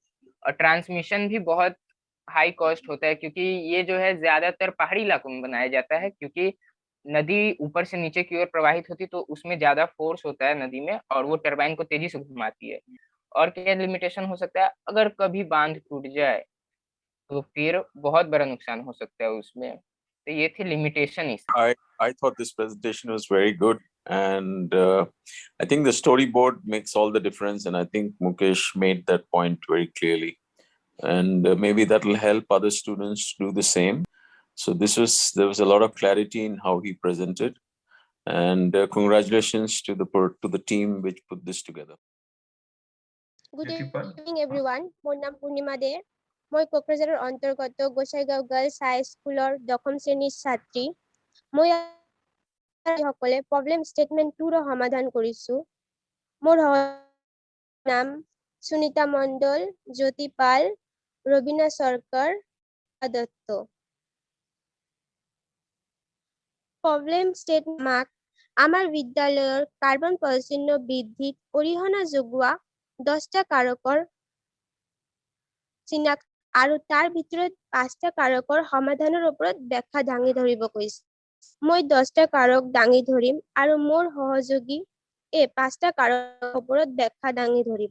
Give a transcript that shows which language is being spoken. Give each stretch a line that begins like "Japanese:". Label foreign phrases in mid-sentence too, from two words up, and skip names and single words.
Hindi: और ट्रांसमिशन भी बहुत
English: high cost
Hindi: होता है, क्योंकि ये जो है ज्यादातर पहाड़ी इलाकों में बनाया जाता है, क्योंकि नदी ऊपर से नीचे की ओर प्रवाहित होती तो उसमें ज्यादा फोर्स होता है नदी में और वो टरबाइन को तेजी से घुमाती है. और क्या लिमिटेशन हो सकता है, अगर कभी बांध टूट जाए तो फिर बहुत बड़ा नुकसान हो सकता है उसमें. तो ये थी लिमिटेशन.
English: I thought this presentation was very good, and I think the storyboard makes all the difference, and I think Mukesh made that point very clearly, and maybe that will help other students do the same. So there was a lot of clarity in how he presented, and congratulations to the team which put this together. Good evening everyone.
Assamese: মোৰ নাম পূৰ্ণিমা দে. মই কোকৰাঝাৰৰ অন্তৰ্গত গোসাইগাঁও গাৰ্লছ হাই স্কুলৰ 10ম শ্ৰেণীৰ ছাত্ৰী. মই সকলে
English: problem statement
Assamese: 2 ৰ সমাধান কৰিছো. মোৰ নাম সুনিতা মণ্ডল, জ্যোতি পাল, রবিনা সরকার, দত্ত।
English: problem statement
Bangla: আমার বিদ্যালয়ের
Assamese: কার্বন পরিচ্ছন্ন বৃদ্ধিত অৰিহণা যোগোৱা 10টা কাৰকৰ চিনাক্ত আৰু তাৰ ভিতৰত 5টা কাৰকৰ সমাধানৰ ওপৰত ব্যাখ্যা দাঙি ধৰিব কৈছে। মই 10টা কাৰক দাঙি ধৰিম আৰু মোৰ সহযোগী এই 5টা কাৰকৰ ওপৰত ব্যাখ্যা দাঙি ধৰিব।